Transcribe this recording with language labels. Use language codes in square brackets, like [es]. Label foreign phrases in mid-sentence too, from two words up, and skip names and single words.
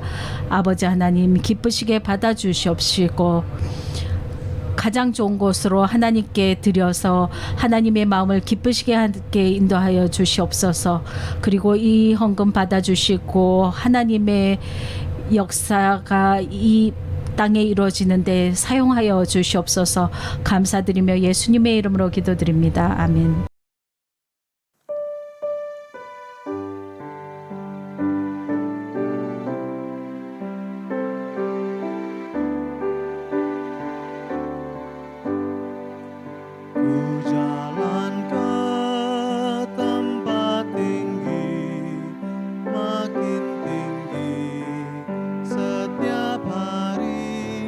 [ko] 아버지 하나님, 기쁘시게 받아주시옵시고 가장 좋은 곳으로 하나님께 드려서 하나님의 마음을 기쁘시게 하게 인도하여 주시옵소서. 그리고 이 헌금 받아주시고 하나님의 역사가 이 땅에 이루어지는데 사용하여 주시옵소서. 감사드리며 예수님의 이름으로 기도드립니다. 아멘. [id] Ku jalan ke tempat tinggi, makin tinggi setiap hari.